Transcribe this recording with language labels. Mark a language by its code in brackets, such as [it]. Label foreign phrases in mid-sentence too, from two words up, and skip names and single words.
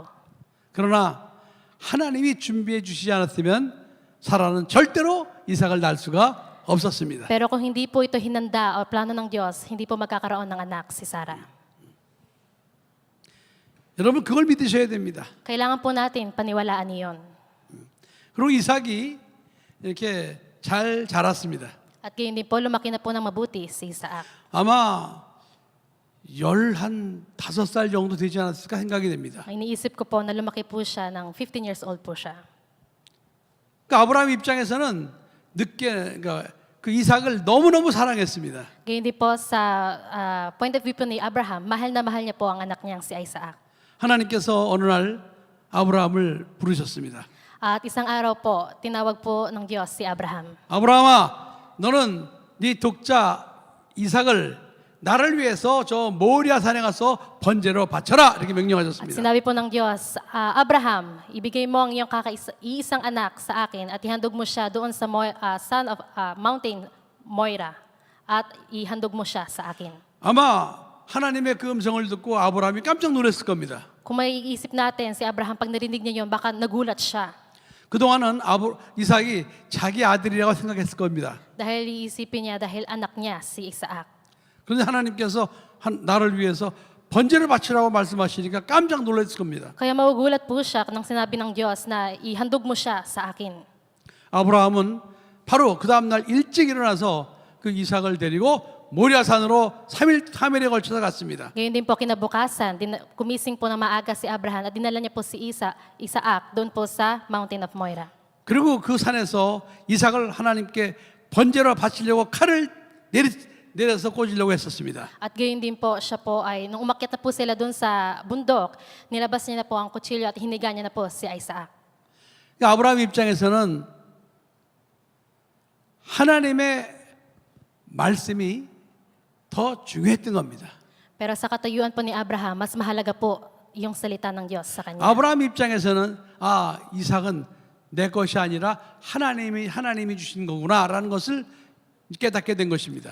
[ko] 그러나 하나님이 준비해 주시지 않았으면 사라는 절대로 이삭을 낳을 수가 없었습니다. [tl] Pero kung hindi po ito hinanda o plano ng Diyos, hindi po magkakaroon ng anak si Sarah. [ko] 여러분 그걸 믿으셔야 됩니다. [tl] Kailangan po natin paniwalaan iyon. [ko] 그리고 이삭이 이렇게 잘 자랐습니다. [tl] At kaya hindi po lumaki na po ng mabuti si Isaac. [ko] 아마 15살 정도 되지 않았을까 생각이 됩니다. [tl] Ang iniisip ko po na lumaki po siya ng 15 [en] years old [tl] po siya. [ko] 그러니까 아브라함 입장에서는 그 이삭을 너무너무 사랑했습니다. [tl] Kaya hindi po sa [en] point of view [tl] po ni Abraham, mahal na mahal niya po ang anak niyang si Isaac. [ko] 하나님께서 어느 날 아브라함을 부르셨습니다. [tl] At isang araw po, tinawag po ng Diyos si Abraham. [ko] 아브라함아, 너는 네 독자 이삭을 나를 위해서 저 모리아 산에 가서 번제로 바쳐라 이렇게 [tl] At [ko] 명령하셨습니다. [tl] sinabi po ng Diyos, Abraham, ibigay mo ang iyong iisang anak sa akin at ihandog mo siya doon sa mountain Moira at ihandog mo siya sa akin. [ko] 아마 하나님의 그 음성을 듣고 아브라함이 깜짝 놀랐을 겁니다. [tl] Kung maiisip natin, si Abraham, pag narinig niya yun, baka nagulat siya. [ko] 그동안은 이삭이 자기 아들이라고 생각했을 겁니다. [tl] Dahil iisipin niya, dahil anak niya si Isaac. [ko] 그런데 하나님께서 나를 위해서 번제를 바치라고 말씀하시니까 깜짝 놀랐을 겁니다. [tl] Kaya magugulat po siya nang sinabi ng Diyos na ihandog mo siya sa akin. [ko] 아브라함은 바로 그 다음 날 일찍 일어나서 그 이삭을 데리고 모리아산으로 3일에 걸쳐서 갔습니다. [tl] Ngayon din po kinabukasan, gumising po na maaga si Abraham at dinala niya po si Isaac doon po sa Mountain of Moira. [ko] 그리고 그 산에서 이삭을 하나님께 번제로 바치려고 칼을 내려서 꽂으려고 했었습니다. [tl] At gayon din po, siya po ay, nung umakyat na po sila doon sa bundok, nilabas niya na po ang kutsilyo at hiniga niya na po si Isaac. [ko] 그러니까 아브라함 입장에서는 하나님의 말씀이 더 중요했던 겁니다. [tl] Pero sa katayuan po ni Abraham, mas mahalaga po yung salita ng Diyos sa kanya. [ko] 아브라함 입장에서는 이삭은 내 것이 아니라 하나님이 주신 거구나라는 것을 깨닫게 된 것입니다.